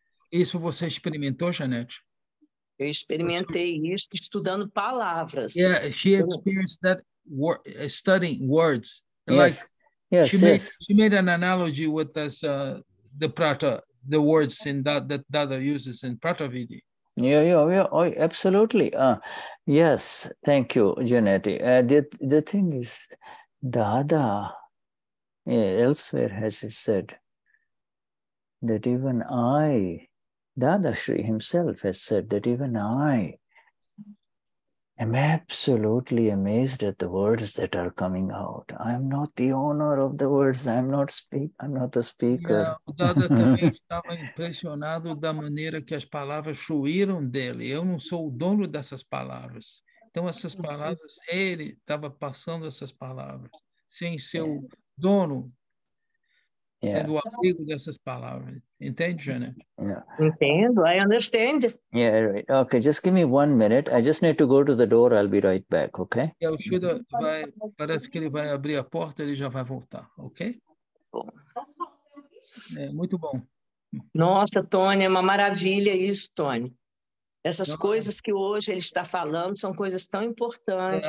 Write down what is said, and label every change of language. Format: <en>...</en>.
<pt>Isso você experimentou, Janete? Eu experimentei isso estudando palavras.</pt> <en>Yeah, she experienced that studying words. Yes. Like she made an analogy with us, the words in that Dada uses in Pratavidi. Yeah, absolutely. Yes, thank you, Janette. The thing is, Dada elsewhere has said that even Dadashri himself has said that even I am absolutely amazed at the words that are coming out. I'm not the owner of the words. I'm not the speaker.</en> <pt>O Dada também estava impressionado da maneira que as palavras fluíram dele. Eu não sou o dono dessas palavras. Então, essas palavras, ele estava passando essas palavras, sem ser o dono, sendo o amigo dessas palavras. Entende, Janet?</pt> <en>Yeah.</en> <pt>Entendo,</pt> <en>I understand. Yeah, right. Okay, just give me 1 minute. I just need to go to the door. I'll be right back, okay?</en> <pt>O Shuddha parece que ele vai abrir a porta, ele já vai voltar, ok? Muito bom. Nossa, Tony, é uma maravilha isso, Tony. Essas coisas que hoje ele está falando são coisas tão importantes.</pt>